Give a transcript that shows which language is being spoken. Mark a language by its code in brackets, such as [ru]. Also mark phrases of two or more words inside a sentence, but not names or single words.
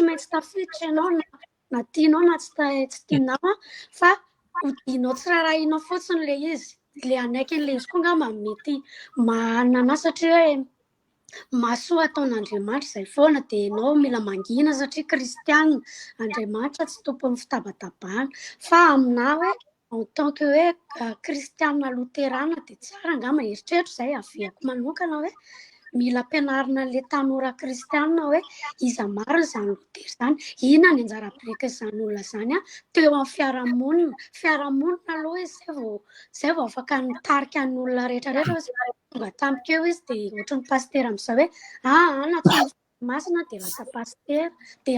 [mg] maintsy tafiditra ianao na tianao na tsy tianao, fa hodianao tsirarahinao fotsiny le izy, le anaikin'le izy koa ngamba mety manana satria hoe mahasoa ataon'Andriamanitra izay foana, de ianao mila mangina satria kristianina, Andriamanitra tsy tompon'ny fitabatabahana, fa aminahy hoe [fr] en tant que [mg] hoe kristianina loterana de tsara angamba eritreritro zay aviako manokana hoe mila ampianarina le tanora kristianina hoe iza marina izany Lutera izany, inona ny anjara birikin'izany olona izany teo amin'ny fiarahamonina aloha izay vao afaka nitarika ny olona rehetrarehetra tonga tampoka eo izy dia ohatran'ny pastera amin'izao hoe natsoa masina dia lasa pastera dia